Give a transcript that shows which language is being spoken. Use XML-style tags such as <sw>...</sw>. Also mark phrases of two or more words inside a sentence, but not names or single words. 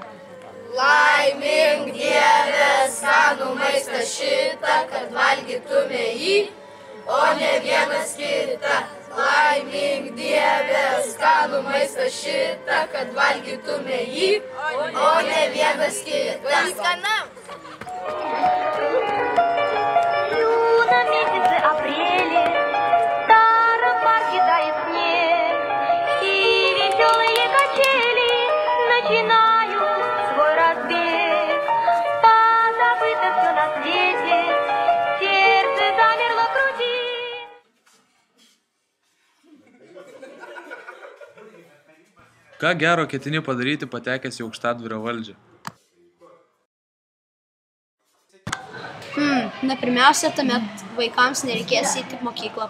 <lt>Laimink Dieve skanų maistą šitą, kad valgytume jį, o ne vienas kitą. Laimink Dieve skanų maistą šitą, kad valgytume jį, o ne vienas kitą. Skanam!</lt> <ru>На месяце апреле в старом парке тает снег, и веселые качели начинают свой разбег. Позабыто все на свете, сердце замерло в груди.</ru> <lt>Ką gero ketini padaryti patekęs į Aukštadvario valdžią? Pirmiausia, tuomet vaikams nereikės eiti į mokyklą.</lt>